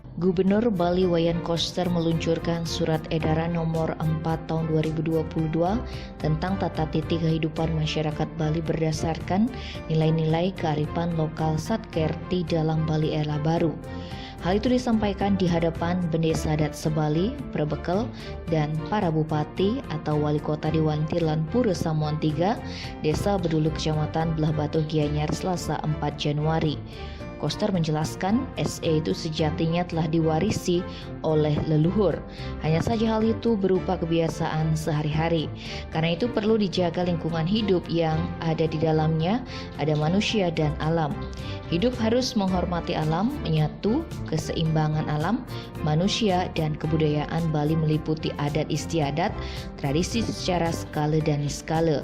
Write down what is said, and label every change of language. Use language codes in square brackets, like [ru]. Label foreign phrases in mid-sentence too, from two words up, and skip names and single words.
[id] Gubernur Bali Wayan Koster meluncurkan Surat Edaran Nomor 4 Tahun 2022 tentang tata titi kehidupan masyarakat Bali berdasarkan nilai-nilai kearifan lokal Satker di dalam Bali Era Baru. Hal itu disampaikan di hadapan Bendesa Adat Sebali, Prebekel, dan para bupati atau wali kota di Wantilan Pura Samuan 3, Desa Bedulu Kecamatan Belah Batu Gianyar, Selasa 4 Januari. Koster menjelaskan, SE itu sejatinya telah diwarisi oleh leluhur. Hanya saja hal itu berupa kebiasaan sehari-hari. Karena itu perlu dijaga lingkungan hidup yang ada di dalamnya, ada manusia dan alam. Hidup harus menghormati alam, menyatu keseimbangan alam, manusia dan kebudayaan Bali meliputi adat istiadat, tradisi secara skala dan niskala.